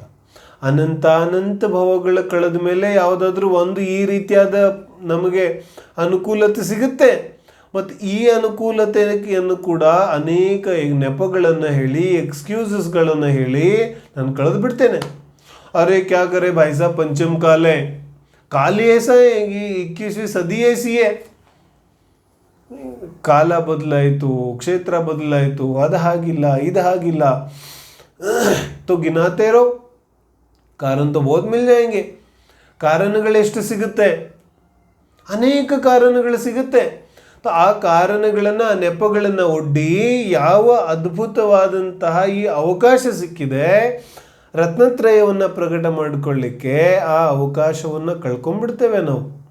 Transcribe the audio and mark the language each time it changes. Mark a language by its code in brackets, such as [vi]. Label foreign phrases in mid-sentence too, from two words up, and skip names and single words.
[kn] ಅನಂತ ಭವಗಳ ಕಳೆದ ಮೇಲೆ ಯಾವುದಾದ್ರೂ ಒಂದು ಈ ರೀತಿಯಾದ ನಮಗೆ ಅನುಕೂಲತೆ ಸಿಗುತ್ತೆ. ಮತ್ತು ಈ ಅನುಕೂಲತೆಯನ್ನು ಕೂಡ ಅನೇಕ ನೆಪಗಳನ್ನು ಹೇಳಿ, ಎಕ್ಸ್ಕ್ಯೂಸಸ್ಗಳನ್ನು ಹೇಳಿ ನಾನು ಕಳೆದು ಬಿಡ್ತೇನೆ. [hi] अरे क्या करे भाई साब, पंचम काल है, काल ही ऐसा है, 21वीं सदी ऐसी है, [kn] ಕಾಲ ಬದಲಾಯಿತು, ಕ್ಷೇತ್ರ ಬದಲಾಯಿತು, ಅದು ಹಾಗಿಲ್ಲ, ಇದು ಹಾಗಿಲ್ಲ, [hi] तो गिनाते रहो, कारण तो बहुत मिल जाएंगे. [kn] ಕಾರಣಗಳೆಷ್ಟು ಸಿಗುತ್ತೆ? ಅನೇಕ ಕಾರಣಗಳು ಸಿಗುತ್ತೆ. ಆ ಕಾರಣಗಳನ್ನು, ಆ ನೆಪಗಳನ್ನು ಒಡ್ಡಿ ಯಾವ ಅದ್ಭುತವಾದಂತಹ ಈ ಅವಕಾಶ ಸಿಕ್ಕಿದೆ ರತ್ನತ್ರಯವನ್ನು ಪ್ರಕಟ ಮಾಡಿಕೊಳ್ಳಿಕ್ಕೆ, ಆ ಅವಕಾಶವನ್ನು ಕಳ್ಕೊಂಡ್ಬಿಡ್ತೇವೆ ನಾವು.